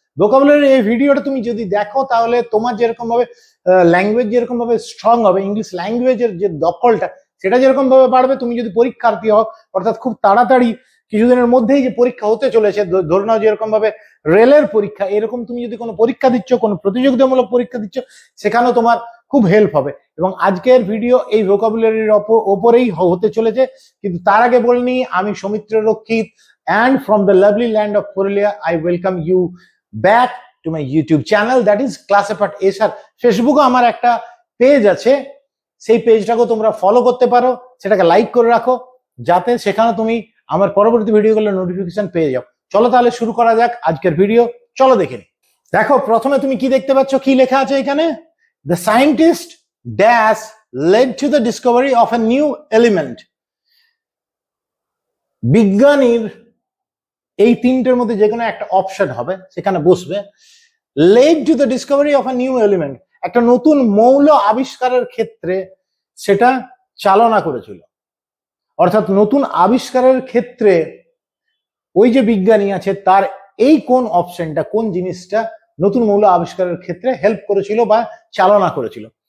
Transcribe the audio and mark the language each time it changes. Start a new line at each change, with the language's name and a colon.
Bangla: Vocabulary এই ভিডিওটা তুমি যদি দেখো, তাহলে তোমার যেরকম ভাবে ল্যাঙ্গুয়েজ যেরকম ভাবে স্ট্রং হবে, ইংলিশ ল্যাঙ্গুয়েজের যে দখলটা সেটা যেরকম ভাবে বাড়বে, তুমি যদি পরীক্ষার্থী হও, অর্থাৎ খুব তাড়াতাড়ি কিছুদিনের মধ্যেই যে পরীক্ষা হতে চলেছে, ধরে নাও যেরকম ভাবে রেলের পরীক্ষা, এরকম তুমি যদি কোনো পরীক্ষা দিচ্ছ, কোনো প্রতিযোগিতামূলক পরীক্ষা দিচ্ছ, সেখানেও তোমার খুব হেল্প হবে। এবং আজকের ভিডিও এই ভোকাবুলারির ওপরেই হতে চলেছে। কিন্তু তার আগে বলিনি, আমি সৌমিত্র রক্ষিত,
English: and from the lovely land of Purulia, I welcome you back to my YouTube channel, that is Class Apart SR।
Bangla: ফেসবুকে আমার একটা পেজ আছে, সেই পেজটাকে তোমরা ফলো করতে পারো, সেটাকে লাইক করে রাখো, যাতে সেখানে তুমি আমার পরবর্তী ভিডিওগুলোর নোটিফিকেশন পেয়ে যাও। চলো তাহলে শুরু করা যাক আজকের ভিডিও, চলো দেখে নিই। দেখো, প্রথমে তুমি কি দেখতে পাচ্ছ, কি লেখা আছে এখানে?
English: The scientist dash led to the discovery of a new element।
Bangla: বিজ্ঞানীর এই তিনটের মধ্যে যে কোনো একটা অপশন হবে, সেখানে বসবে
English: led to the discovery of a new element,
Bangla: একটা নতুন মৌল আবিষ্কারের ক্ষেত্রে সেটা চালনা করেছিল। অর্থাৎ নতুন আবিষ্কারের ক্ষেত্রে ওই যে বিজ্ঞানী আছে, তার এই কোন অপশনটা, কোন জিনিসটা নতুন মৌল আবিষ্কারের ক্ষেত্রে হেল্প করেছিল বা চালনা করেছিল।